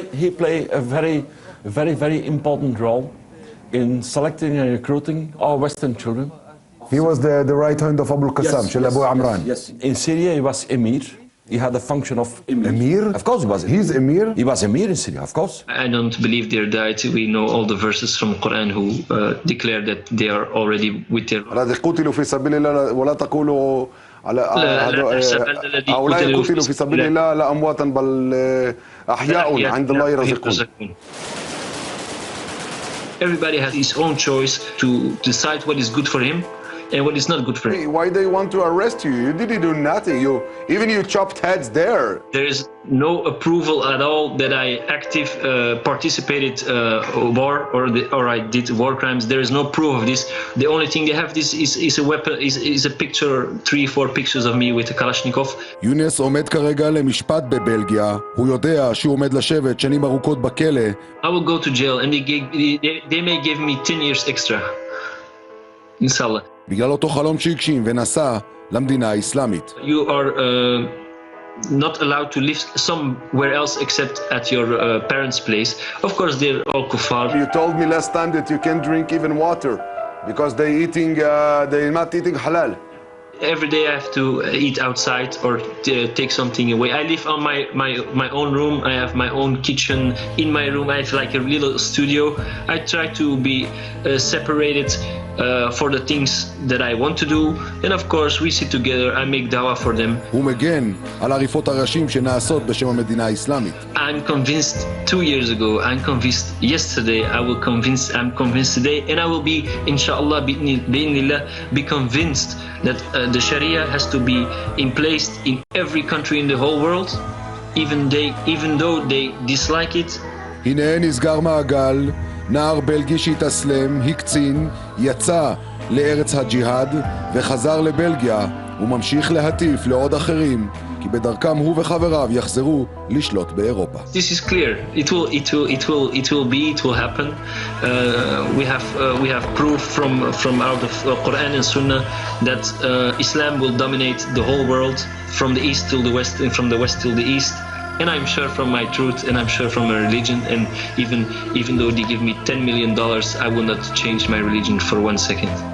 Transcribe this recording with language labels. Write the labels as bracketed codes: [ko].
[en] He played a very important role in selecting and recruiting our Western children. He was the right hand of Abu al-Qassam, Shel Abu Amran. Yes. In Syria, he was emir. He had the function of emir. Emir? Of course he was. He's emir? He was emir in Syria, of course. I don't believe they're died. We know all the verses from Quran who declare that they are already with their... [ar] الذي قتلوا في سبيل الله ولا تقولوا على هؤلاء قتلوا في سبيل الله لا أمواتا بل أحياء عند الله يرزقون. [en] Everybody has his own choice to decide what is good for him and what is not good for him. Why they want to arrest you? You didn't do nothing. You chopped heads there. There is no approval at all that I participated war or I did war crimes. There is no proof of this. The only thing they have is a weapon, is a picture, 3-4 pictures of me with a Kalashnikov. [he] יונס עומד כרגע למשפט בבלגיה. הוא יודע שהוא עומד לשבת שנים ארוכות בכלא. [en] I will go to jail and they may give me 10 years extra. Inshallah. [he] בגלל אותו חלום שהגשים ונסע למדינה האסלאמית. [en] You are not allowed to live somewhere else except at your parents' place. Of course, they're all kuffar. You told me last time that you can't drink even water because they're not eating halal. Every day I have to eat outside or take something away. I live on my own room. I have my own kitchen. In my room I have like a little studio. I try to be separated for the things that I want to do, and of course we sit together, I make dawah for them. [he] הוא מגן על עריפות הראשים שנעשות בשם המדינה האסלאמית. [en] I'm convinced 2 years ago, I'm convinced yesterday, I'm convinced today, and I will be, inshallah, be convinced that the Sharia has to be in place in every country in the whole world, even though they dislike it. [he] הנה נסגר מעגל, נער בלגי שהתאסלם, הקצין, יצא לארץ הג'יהאד וחזר לבלגיה וממשיך להטיף לעוד אחרים, כי בדרכם הוא וחבריו יחזרו לשלוט באירופה. [en] This is clear. It will happen. We have proof from out of Quran and Sunnah that Islam will dominate the whole world, from the east till the west and from the west till the east. And I'm sure from my truth, and I'm sure from my religion, and even though they give me $10 million, I will not change my religion for 1 second.